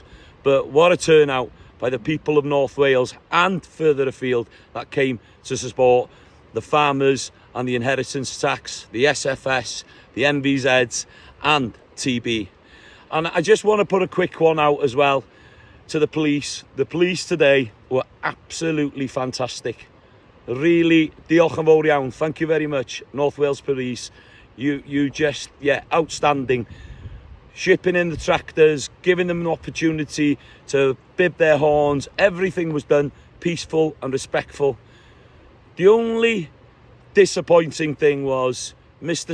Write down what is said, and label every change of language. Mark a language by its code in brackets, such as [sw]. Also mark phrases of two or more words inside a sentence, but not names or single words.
[en] But what a turnout by the people of North Wales and further afield that came to support the farmers and the inheritance tax, the SFS, the NVZs and TB. And I just want to put a quick one out as well to the police. The police today were absolutely fantastic. Really, [cy] diolch yn fawr iawn. [en] Thank you very much, North Wales Police. You just, yeah, outstanding. Shipping in the tractors, giving them an opportunity to bib their horns. Everything was done peaceful and respectful. The only disappointing thing was Mr.